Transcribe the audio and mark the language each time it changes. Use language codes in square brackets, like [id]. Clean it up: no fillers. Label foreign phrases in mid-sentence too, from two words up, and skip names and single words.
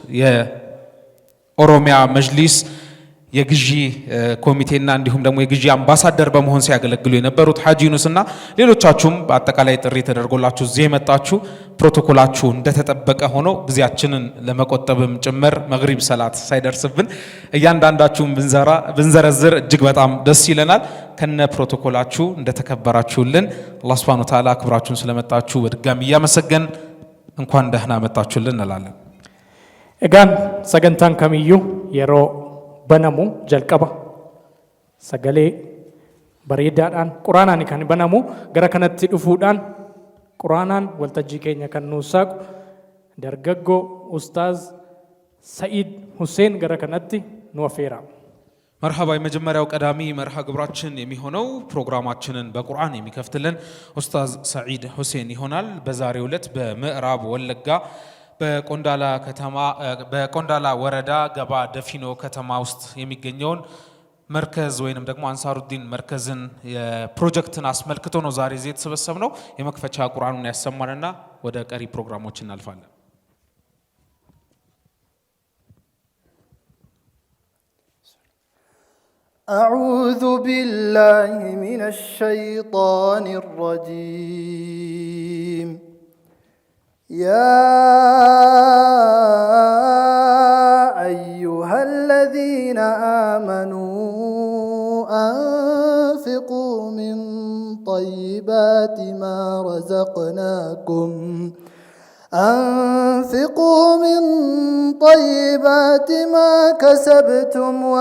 [am] የኦሮሚያ መጅሊስ የግዢ ኮሚቴና እንዲሁም ደግሞ የግዢ አምባሳደር በመሆን ሲያገለግሉ የነበሩት ሐጂ ዩኑስና ሌሎቻችሁም በአጠቃላይ ጥሪ ተደርጎላችሁ እዚህ የመጣችሁ ፕሮቶኮላችሁ እንደተጠበቀ ሆኖ ጊዜያችንን ለመቆጠብም ጭምር መግሪብ ሰላት ሳይደርስብን እያንዳንዳችሁም ብንዘረዝር እጅግ በጣም ደስ ይለናል። ከነ ፕሮቶኮላችሁ እንደተከበራችሁልን አላህ [ar] سبحانه وتعالى [am] አክብራችሁን ስለመጣችሁ በድጋሚ እያመሰገን እንኳን ደህና መጣችሁልን እንላለን። [om] እጋን ሰገንታን ከሚዩ የሮ banamu jalqaba sagalee bareedaadhaan quraanaan kan banamu gara kanatti dhufuudhaan quraanaan waltajjii keenya kan nuusaaqu dargaggoo ustaaz Said Hussein gara kanatti nu afeera። [am] መርሐባ የመጀመሪያው ቀዳሚ መርሐ ግብራችን የሚሆነው ፕሮግራማችንን በቁርአን የሚከፍትልን ኡስታዝ ሰዒድ ሁሴን ይሆናል። በዛሬው ዕለት በምዕራብ ወለጋ በቆንዳላ ወረዳ ገባ ደፊኖ ከተማ ውስጥ የሚገኘውን መርከዝ ወይንም ደግሞ አንሳሩዲን መርከዝን የፕሮጀክትን አስመልክቶ ነው ዛሬ እዚህ የተሰበሰብነው። የመክፈቻ ቁርአኑን ያሰማንና ወደ ቀሪ ፕሮግራሞች እናልፋለን። [ar] أعوذ بالله من الشيطان الرجيم يا أيها الذين آمنوا أنفقوا من طيبات ما كسبتم